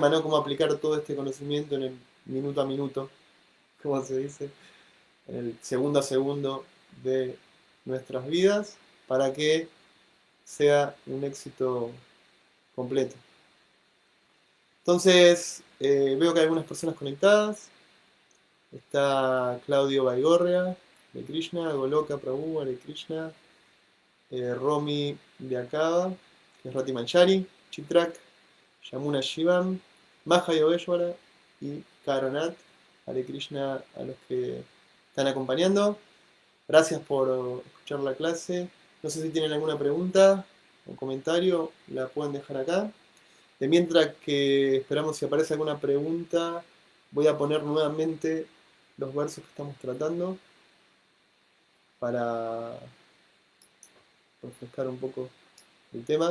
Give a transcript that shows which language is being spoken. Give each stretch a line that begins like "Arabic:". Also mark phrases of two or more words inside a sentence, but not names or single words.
Spanish: Cómo aplicar todo este conocimiento en el minuto a minuto como se dice, en el segundo a segundo de nuestras vidas para que sea un éxito completo. Entonces, veo que hay algunas personas conectadas. Está Claudio Baigorria, de Krishna, Goloka Prabhu, Hare Krishna, Romy de Acaba, que es Rati Manchari, Chitrak, Yamuna Shivam, Maha Yogeshwara y Karanat. Hare Krishna a los que están acompañando. Gracias por escuchar la clase. No sé si tienen alguna pregunta o comentario, la pueden dejar acá. De mientras que esperamos si aparece alguna pregunta, voy a poner nuevamente los versos que estamos tratando para refrescar un poco el tema.